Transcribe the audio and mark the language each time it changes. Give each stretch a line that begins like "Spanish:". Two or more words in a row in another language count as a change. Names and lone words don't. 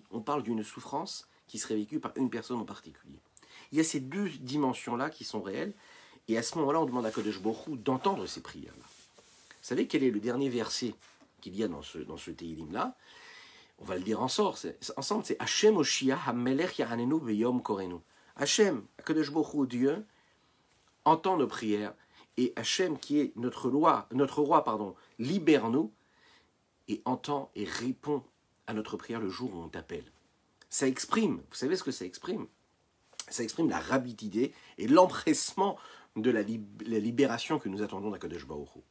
French: On parle d'une souffrance qui serait vécue par une personne en particulier. Il y a ces deux dimensions-là qui sont réelles, et à ce moment-là, on demande à
Hebrew: קדוש ברוך הוא
French: d'entendre ces prières-là. Vous savez quel est le dernier verset qu'il y a dans ce Tehillim-là? On va le dire ensemble, c'est
Hebrew: השם הושיעה המלך יעננו ביום קראנו. השם, קדוש ברוך הוא,
French: Dieu, entend nos prières, et Hashem, qui est notre roi, libère-nous, et entend et répond à notre prière le jour où on t'appelle. Ça exprime, vous savez ce que ça exprime? Ça exprime la rapidité et l'empressement de la libération que nous attendons d'
Hebrew: הקדוש ברוך הוא.